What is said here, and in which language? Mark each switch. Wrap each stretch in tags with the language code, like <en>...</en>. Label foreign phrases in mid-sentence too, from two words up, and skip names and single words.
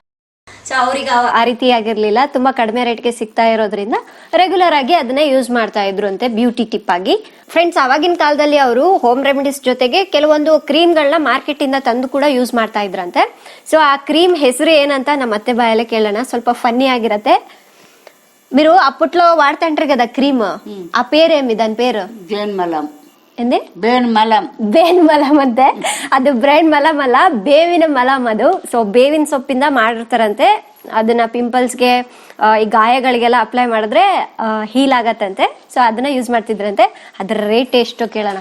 <kn>ಸೊ ಅವ್ರಿಗೆ ಆ ರೀತಿ ಆಗಿರ್ಲಿಲ್ಲ, ತುಂಬಾ ಕಡಿಮೆ ರೇಟ್ಗೆ ಸಿಗ್ತಾ ಇರೋದ್ರಿಂದ ರೆಗ್ಯುಲರ್ ಆಗಿ ಅದನ್ನೇ ಯೂಸ್ ಮಾಡ್ತಾ ಇದ್ರು ಅಂತೆ ಬ್ಯೂಟಿ ಟಿಪ್ ಆಗಿ. ಫ್ರೆಂಡ್ಸ್, ಆವಾಗಿನ ಕಾಲದಲ್ಲಿ ಅವರು</kn> <en>home remedies</en> <kn>ಜೊತೆಗೆ ಕೆಲವೊಂದು ಕ್ರೀಮ್ಗಳನ್ನ ಮಾರ್ಕೆಟ್ ಇಂದ ತಂದು ಕೂಡ ಯೂಸ್ ಮಾಡ್ತಾ ಇದ್ರಂತೆ. ಸೊ ಆ ಕ್ರೀಮ್ ಹೆಸರು ಏನಂತ ನಮ್ಮ ಅತ್ತೆ ಬಾಯಲ್ಲೇ ಕೇಳೋಣ, ಸ್ವಲ್ಪ ಫನ್ನಿ ಆಗಿರತ್ತೆ.</kn> <te>మీరు అప్పట్లో వాడుతుంటారు కదా క్రీమ్, ఆ పేరేమి దాని పేరు? జేన్మలం.</te> <kn>ಎಂದೇ ಬೇವಿನ ಮಲಮ್ ಅಂತೆ. ಅದು ಬ್ರೈನ್ ಮಲಮ್ ಅಲ್ಲ, ಬೇವಿನ ಮಲಮ್ ಅದು. ಸೊ ಬೇವಿನ ಸೊಪ್ಪಿಂದ ಮಾಡಿರ್ತಾರಂತೆ. ಅದನ್ನ ಪಿಂಪಲ್ಸ್ಗೆ, ಈ ಗಾಯಗಳಿಗೆಲ್ಲ ಅಪ್ಲೈ ಮಾಡಿದ್ರೆ ಹೀಲ್ ಆಗತ್ತಂತೆ. ಸೊ ಅದನ್ನ ಯೂಸ್ ಮಾಡ್ತಿದ್ರಂತೆ. ಅದ್ರ ರೇಟ್ ಎಷ್ಟು ಕೇಳೋಣ.</kn>